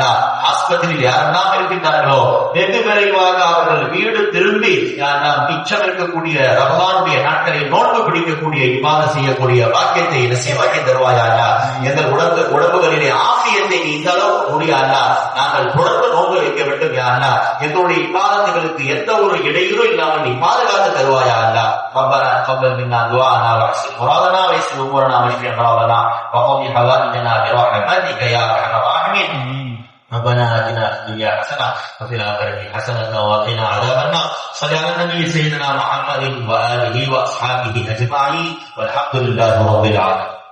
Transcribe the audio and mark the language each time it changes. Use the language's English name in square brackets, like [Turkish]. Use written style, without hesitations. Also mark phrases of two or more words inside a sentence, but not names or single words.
[Tamil] ஆஸ்பத்திரியில் யாரெல்லாம் இருக்கின்றார்களோ வெகு விரைவாக அவர்கள் வீடு திரும்பி மிச்சம் இருக்கக்கூடிய ரமலானுடைய நாட்களை நோன்பு பிடிக்கக்கூடிய இபாதத் செய்யக்கூடிய வாக்கியத்தை நசீபாக்கி தருவாயாக. எங்கள் உடம்புகளிலே ஆஃபியத்தை நீ இந்த அளவு முடியாதா நாங்கள் தொடர்ந்து நோன்பு வைக்க வேண்டும் யாருன்னா எங்களுடைய இபாதத்துகளுக்கு எந்த ஒரு இடையூறு இல்லாமல் நீ பாதுகாத்து தருவாயாக. [Arabic] ربنا تقبل منا دعاءنا واحسن مرادنا ويسر امورنا واشف امراضنا وقضي حوائجنا برحمتك يا ارحم الراحمين. ربنا آتنا في الدنيا حسنة وفي الآخرة حسنة وقنا عذاب النار. صل على النبي سيدنا محمد وآله وأصحابه أجمعين والحمد لله رب العالمين.